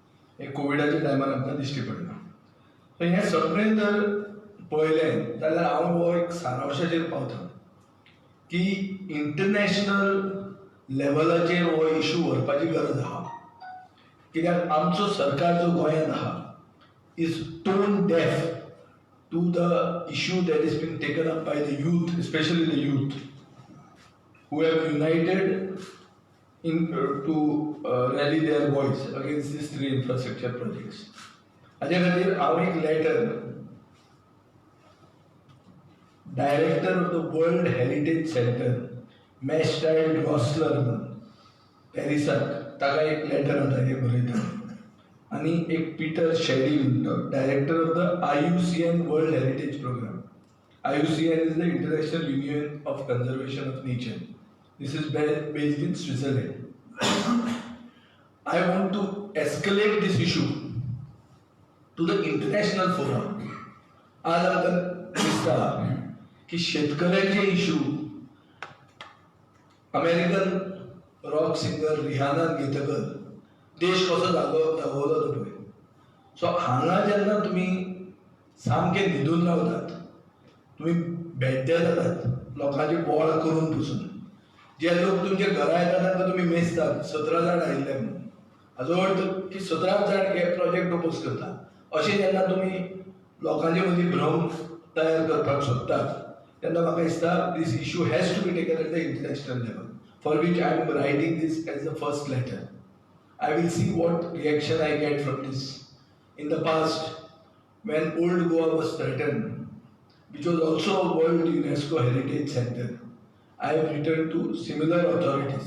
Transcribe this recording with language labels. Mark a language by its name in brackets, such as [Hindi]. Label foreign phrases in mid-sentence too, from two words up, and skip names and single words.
[Konkani] हे कोविडाच्या टायमार आमकां दिश्टी पडना. सो हें सगळें जर पळयलें जाल्यार हांव हो एक सारांशाचेर पावता की इंटरनॅशनल लेवलाचेर हो इशू व्हरपाची गरज आहा. कित्याक आमचो सरकार जो गोंयांत आहा [English] is tone deaf to the issue that is being taken up by the youth, especially the youth, who have united to rally their voice against these three infrastructure projects. [Konkani] हाचे खातीर हांव एक लेटर [English] director of the World Heritage Center [Konkani] मॅशटाइल्ड रॉसलर पॅरिसाक ताका एक लेटर हांव ताजेर बरयता. आणि एक पीटर शेडी म्हणतो [English] director of the IUCN World Heritage Program. IUCN is the International Union of Conservation of Nature. This is based in Switzerland. I want to escalate this issue to the international forum. [Konkani] आज आमकां दिसता की शेतकऱ्यांचे इशू अमेरिकन रॉक सिंगर रिहानान घेतकर देश कसो दाखवलो तो पळय. सो हांगा जेन्ना तुमी सामके न्हिदून रावतात, तुमी बेड्डे जातात लोकांचे बोळ करून पसून, जे लोक तुमच्या घरा येतात तांकां तुमी मेजतात 17 जाण आयिल्ले म्हणून, हाजो अर्थ की 17 जाण हे प्रोजेक्ट ओपोज करता. अशें जेन्ना तुमी लोकांचे मदीं भ्रम तयार करपाक सोदतात तेन्ना म्हाका दिसता [English] this issue has to be taken at the international level, for which I am writing this as the first letter. I will see what reaction I get from this. In the past, when Old Goa was threatened, which was also a World UNESCO Heritage Center, I have written to similar authorities.